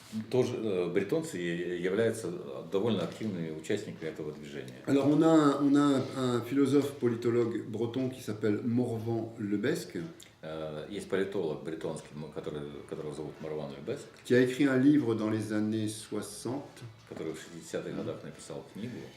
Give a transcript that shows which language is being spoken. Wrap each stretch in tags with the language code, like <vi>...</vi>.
<ru>Тоже бретонцы являются довольно активными участниками этого движения.</ru> <fr>Alors on a un philosophe politologue breton qui s'appelle Morvan Lebesque,</fr> <ru>Есть политолог бретонский, которого зовут Марван Любеск,</ru> <fr>qui a écrit un livre dans les années 60,</fr> <ru>который в 60-х годах написал книгу,</ru>